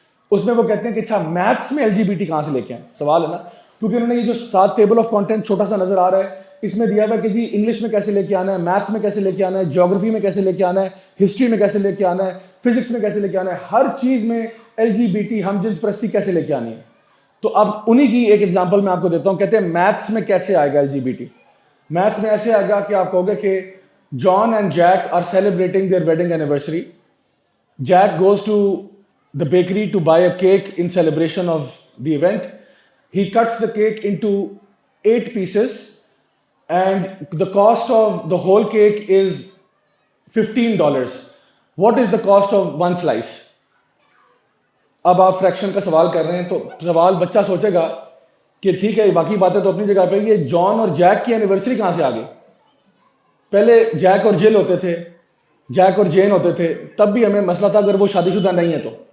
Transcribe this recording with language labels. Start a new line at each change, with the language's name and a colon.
Urdu: اس میں وہ کہتے ہیں کہ اچھا میتھس میں LGBT کہاں سے لے کے آئیں؟ سوال ہے نا, کیونکہ انہوں نے یہ جو 7 ٹیبل آف کانٹینٹ چھوٹا سا نظر آ رہا ہے, اس میں دیا ہوا ہے کہ جی انگلش میں کیسے لے کے آنا ہے, میتھس میں کیسے لے کے آنا ہے, جیوگرافی میں کیسے لے کے آنا ہے, ہسٹری میں کیسے لے کے آنا ہے, فزکس میں کیسے لے کے آنا ہے, ہر چیز میں LGBT ہم جنس پرستی کیسے لے کے آنی ہے. تو اب انہی کی ایک ایگزامپل میں آپ کو دیتا ہوں. کہتے ہیں میتھس میں کیسے آئے گا LGBT. میتھس میں ایسے آئے گا کہ آپ کہو گے کہ
English: John and Jack are celebrating their wedding anniversary. Jack goes to the bakery to buy a cake in celebration of the event. He cuts the cake into 8 pieces and the cost of the whole cake is $15. What is the cost of 1 slice?
Urdu: اب آپ friction کا سوال کر رہے ہیں تو سوال بچہ سوچے گا کہ ٹھیک ہے باقی باتیں تو اپنی جگہ پہ, یہ جان اور جیک کی اینیورسری کہاں سے آ گئی؟ پہلے جیک اور جل ہوتے تھے، جیک اور جین ہوتے تھے، تب بھی ہمیں مسئلہ تھا اگر وہ شادی شدہ نہیں ہے تو.